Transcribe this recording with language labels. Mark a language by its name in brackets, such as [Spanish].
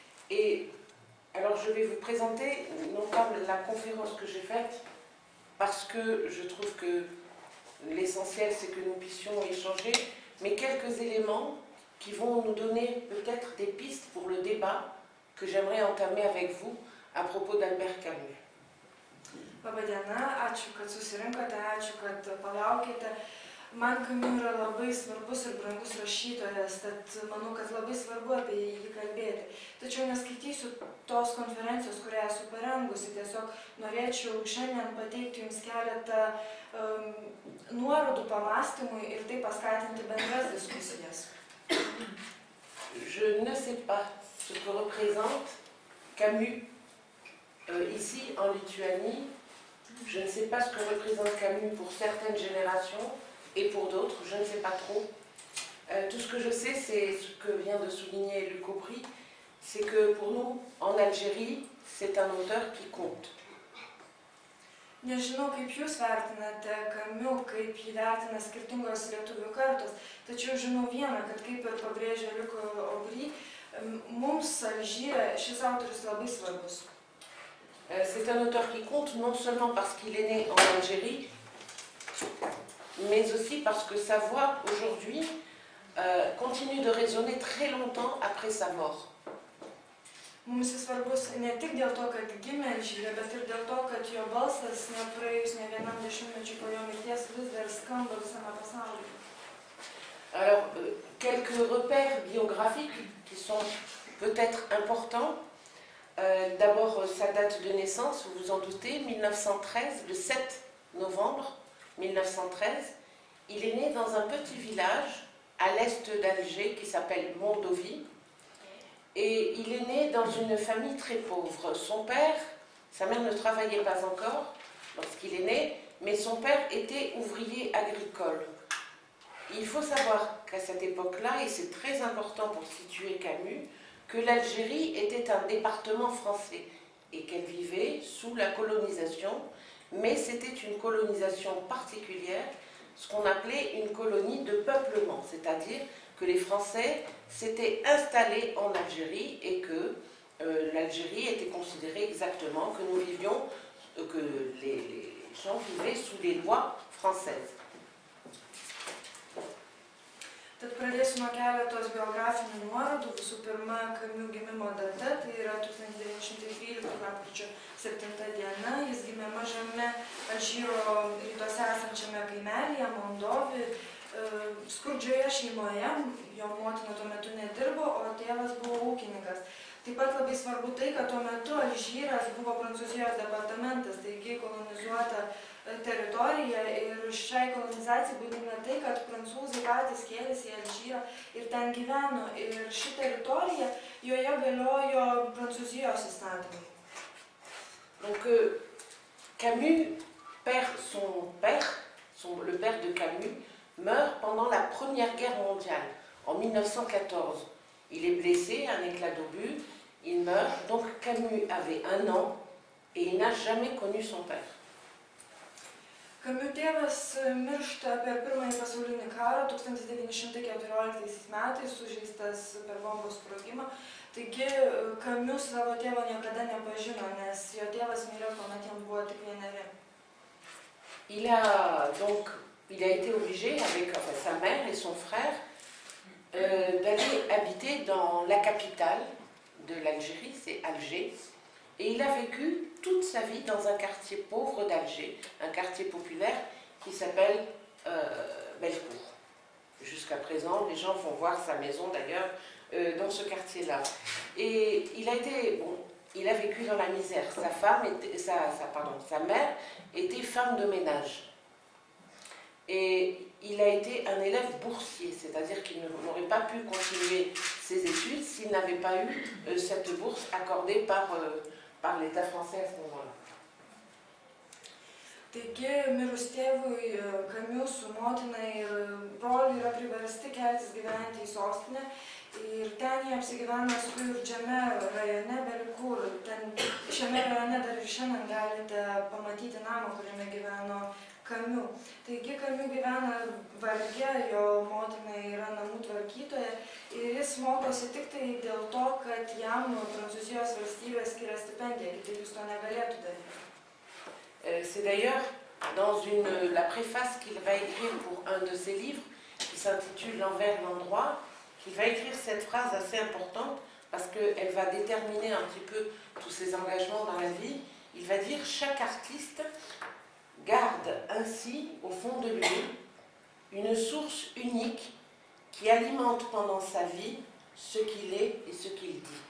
[French] Et alors je vais vous présenter non pas la conférence que j'ai faite, parce que je trouve que l'essentiel c'est que nous puissions échanger, mais quelques éléments qui vont nous donner peut-être des pistes pour le débat que j'aimerais entamer avec vous à propos d'Albert Camus. [Lithuanian] Labadiena, ačiū, kad susirinkote, ačiū, kad palaukite. Man Camus yra labai svarbus ir brangus rašytojas, tad manau, kad labai svarbu apie jį kalbėti. Tačiau neskaitysiu tos konferencijos, kurią esu parengusi, tiesiog norėčiau šiandien pateikti jums keletą nuorodų pamąstymui ir tai paskatinti bendras diskusijas. [French] Je ne sais pas ce que représente Camus ici en Lituanie. Je ne sais pas ce que représente Camus pour certaines générations et pour d'autres, je ne sais pas trop. Tout ce que je sais, c'est ce que vient de souligner Luc Aubry, c'est que pour nous, en Algérie, c'est un auteur qui compte. [Lithuanian] Nežinau, kaip jūs vertinate Camus, kaip jį vertina skirtingos lietuvių kartos, tačiau žinau vieną, kad kaip ir pabrėžė Luc Aubry, mums Alžyre šis autorius labai svarbus. [French] C'est un auteur qui compte non seulement parce qu'il est né en Algérie, mais aussi parce que sa voix aujourd'hui continue de résonner très longtemps après sa mort. [Lithuanian] Mums jis svarbus ne tik dėl to, kad gimė Alžyre, bet ir dėl to, kad jo balsas nepraėjus ne vienam dešimtmečiui po jo mirties vis dar skamba visame pasaulyje. [French] Alors, quelques repères biographiques qui sont peut-être importants. D'abord, sa date de naissance, vous vous en doutez, 1913, le 7 novembre 1913. Il est né dans un petit village à l'est d'Alger qui s'appelle Mondovi. Et il est né dans une famille très pauvre. Son père, sa mère ne travaillait pas encore lorsqu'il est né, mais son père était ouvrier agricole. Il faut savoir qu'à cette époque-là, et c'est très important pour situer Camus, que l'Algérie était un département français et qu'elle vivait sous la colonisation, mais c'était une colonisation particulière, ce qu'on appelait une colonie de peuplement, c'est-à-dire que les Français s'étaient installés en Algérie et que l'Algérie était considérée exactement que nous vivions, que les gens vivaient sous les lois françaises. [Lithuanian] Tad pradėsiu nuo keletos biografinių nuorodų. Visų pirma, Camus gimimo data, tai yra 1913 lapkričio 7 diena. Jis gimė mažame Alžyro rytuose esančiame kaimelyje, Mondovi, skurdžioje šeimoje. Jo motina tuo metu nedirbo, o tėvas buvo ūkininkas. Taip pat labai svarbu tai, kad tuo metu Alžyras buvo Prancūzijos departamentas, taigi kolonizuota teritorija, ir šiai kolonizacijai būdinga tai, kad prancūzai patys kėlėsi į Alžyrą ir ten gyveno. Ir ši teritorija, joje galiojo Prancūzijos įstatymai. [French] Donc Camus perd son père, le père de Camus, meurt pendant la Première Guerre mondiale, en 1914. Il est blessé, un éclat d'obus, il meurt. Donc Camus avait 1 an et il n'a jamais connu son père. [Lithuanian] Camus tėvas miršta per Pirmąjį pasaulinį karą 1914 metais, sužeistas per bombos sprogimą. Taigi Camus savo tėvo niekada nepažino, nes jo tėvas mirė, kuomet jam buvo tik 1. [French] Il a été obligé, avec sa mère et son frère, d'aller habiter dans la capitale de l'Algérie, c'est Alger. Et il a vécu toute sa vie dans un quartier pauvre d'Alger, un quartier populaire qui s'appelle Bellecour. Jusqu'à présent, les gens vont voir sa maison d'ailleurs dans ce quartier-là. Et il a vécu dans la misère. Sa mère était femme de ménage. Et il a été un élève boursier, c'est-à-dire qu'il n'aurait pas pu continuer ses études s'il n'avait pas eu cette bourse accordée par l'État français à ce moment-là. [Lithuanian] Taigi, mirus tėvui, Camus su motina ir broliu yra priversti keltis gyventi į sostinę. Ir ten jie apsigyvena skurdžiame rajone Bellecour. Šiame rajone dar ir šiandien galite pamatyti namą, kuriame gyveno Camus. Taigi, Camus gyvena varge, jo motina yra namų tvarkytoja ir jis mokosi tik tai dėl to, kad jam Prancūzijos valstybė skiria stipendiją, kitaip jis to negalėtų daryti. [French] C'est d'ailleurs dans la préface qu'il va écrire pour un de ses livres, qui s'intitule L'envers et l'endroit, qu'il va écrire cette phrase assez importante parce qu'elle va déterminer un petit peu tous ses engagements dans la vie. Il va dire « Chaque artiste garde ainsi au fond de lui une source unique qui alimente pendant sa vie ce qu'il est et ce qu'il dit.